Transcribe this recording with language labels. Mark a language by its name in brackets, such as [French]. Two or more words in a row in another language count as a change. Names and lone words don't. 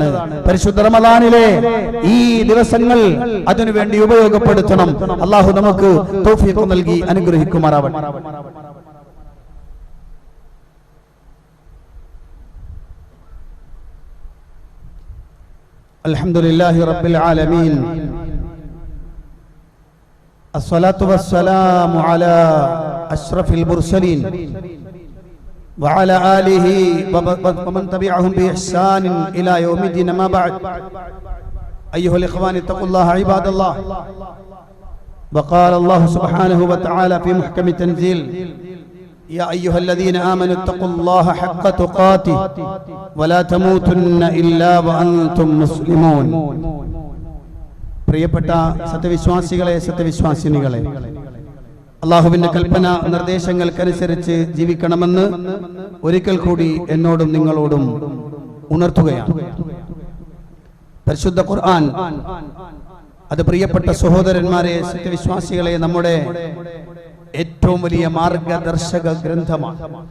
[Malayalam] പരിശുദ്ധ റമദാനിലെ ഈ ദിവസങ്ങൾ അതിനുവേണ്ടി ഉപയോഗപ്പെടുത്തണം. അള്ളാഹു നമുക്ക് തൗഫീഖ് നൽകി അനുഗ്രഹിക്കുമാറാവട്ടെ. [Arabic] الحمد لله رب العالمين. الصلاة والسلام على أشرف المرسلين وعلى آله ومن تبعهم بإحسان إلى يوم الدين. ما بعد، أيها الإخوان اتقوا الله عباد الله. وقال الله سبحانه وتعالى في محكم التنزيل: يا أيها الذين آمنوا اتقوا الله حق تقاته ولا تموتن إلا وأنتم مسلمون. [Malayalam] പ്രിയപ്പെട്ട സത്യവിശ്വാസികളെ, സത്യവിശ്വാസിനികളെ, അള്ളാഹുവിന്റെ കൽപ്പന നിർദ്ദേശങ്ങൾക്കനുസരിച്ച് ജീവിക്കണമെന്ന് ഒരിക്കൽ കൂടി എന്നോടും നിങ്ങളോടും ഉണർത്തുകയാണ്. പരിശുദ്ധ ഖുർആൻ അത് പ്രിയപ്പെട്ട സഹോദരന്മാരെ, സത്യവിശ്വാസികളെ, നമ്മുടെ ഏറ്റവും വലിയ മാർഗദർശക ഗ്രന്ഥമാണ്.